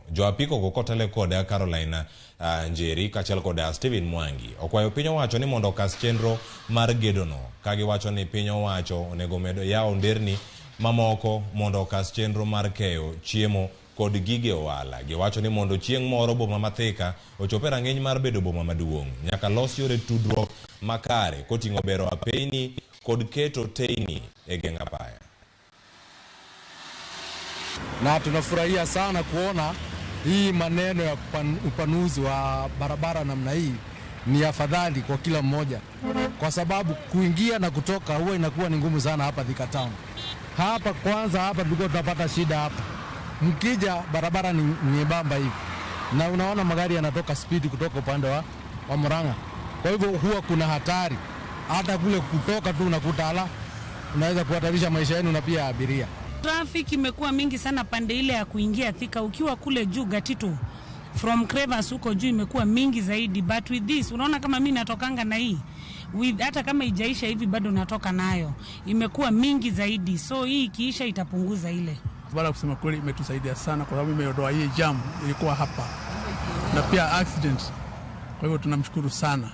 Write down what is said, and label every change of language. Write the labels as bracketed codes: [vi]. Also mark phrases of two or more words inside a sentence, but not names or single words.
[luo] Jo apiko go kotele koda Carolina Njeri kaachiel koda Steven Mwangi okwayo piny owacho ni mondo okas chenro mar gedo no, kagi wacho ni piny owacho onego medo yawo nderni mamoko mondo okas chenro mar keyo chiemo kod gige ohala. Giwacho ni mondo chieng' moro boma ma Thika ochope rang'iny mar bedo boma maduong', nyaka los yore tudruok makare koting'o bero apeyni kod keto teyni e geng' apaya. [sw] Na tunafurahia sana kuona hii maneno ya upanuzi wa barabara namna hii ni afadhali kwa kila mmoja, kwa sababu kuingia na kutoka huwa inakuwa ni ngumu sana hapa Thika Town. Hapa kwanza hapa tulikuwa tunapata shida hapa. Mkija barabara ni nyembamba hivi na unaona magari yanatoka speed kutoka upande wa Murang'a. Kwa hivyo huwa kuna hatari hata kule kutoka tu unakuta unaweza kuhatarisha maisha yenu na pia abiria. Traffic imekuwa mingi sana pande ile ya kuingia Thika. Ukiwa kule juu Gatitu from Crevas huko juu imekuwa mingi zaidi, [en] but with this [sw] unaona kama mimi natokanga na hii hata kama ijaisha hivi bado natoka nayo, imekuwa mingi zaidi, so hii ikiisha itapunguza ile. Bala kusema kweli imetusaidia sana kwa sababu imeondoa hii jam ilikuwa hapa na pia accident. Kwa hivyo tunamshukuru sana.